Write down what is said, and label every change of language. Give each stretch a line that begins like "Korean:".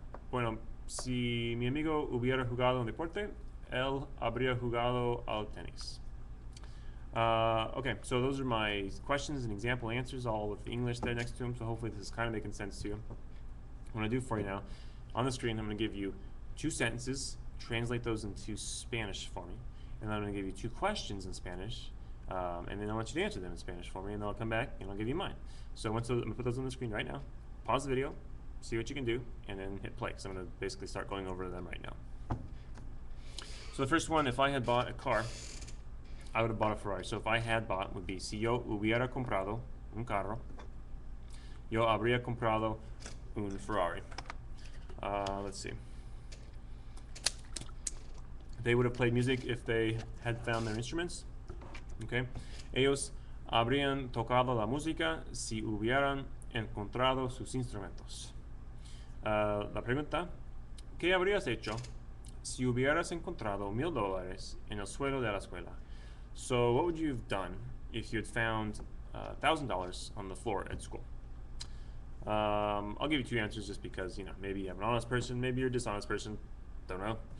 Spanish: Bueno, si mi amigo hubiera jugado un deporte, él habría jugado al tenis.
English: Okay, so those are my questions and example answers, all with the English there next to them, so hopefully this is kind of making sense to you. What I'm going to do for you now, on the screen, I'm going to give you 2 sentences, translate those into Spanish for me, and then I'm going to give you 2 questions in Spanish, and then I want you to answer them in Spanish for me, and then I'll come back and I'll give you mine. So I'm going to put those on the screen right now. pause the video, see what you can do, and then hit play. So I'm going to basically start going over them right now. So the first one, if I had bought a car, I would have bought a Ferrari. So if I had bought, would be
Spanish: si yo hubiera comprado un carro, yo habría comprado un Ferrari.
English: Let's see. They would have played music if they had found their instruments. Okay.
Spanish: Ellos habrían tocado la música si hubieran encontrado sus instrumentos. La pregunta, ¿qué habrías hecho si hubieras encontrado $1000 en el suelo de la escuela?
English: So what would you have done if you had found $1,000 on the floor at school? I'll give you two answers just because, maybe you're an honest person, maybe you're a dishonest person, don't know.